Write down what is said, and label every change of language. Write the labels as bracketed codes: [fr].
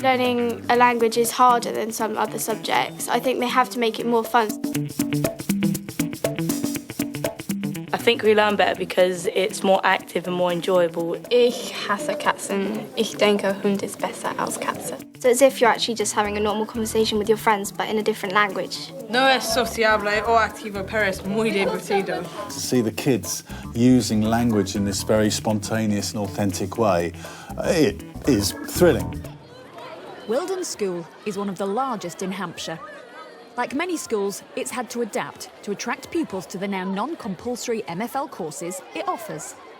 [en] Learning a language is harder than some other subjects. I think they have to make it more fun. I think we learn better because it's more active and more enjoyable. [de] Ich hasse Katzen. Ich denke, Hund ist besser als Katze. [en] So it's as if you're actually just having a normal conversation with your friends, but in a different language. [es] No es sociable o activo, pero es muy divertido. [en] To see the kids using language in this very spontaneous and authentic way, it is thrilling. Weldon School is one of the largest in Hampshire. Like many schools, it's had to adapt to attract pupils to the now non-compulsory MFL courses it offers.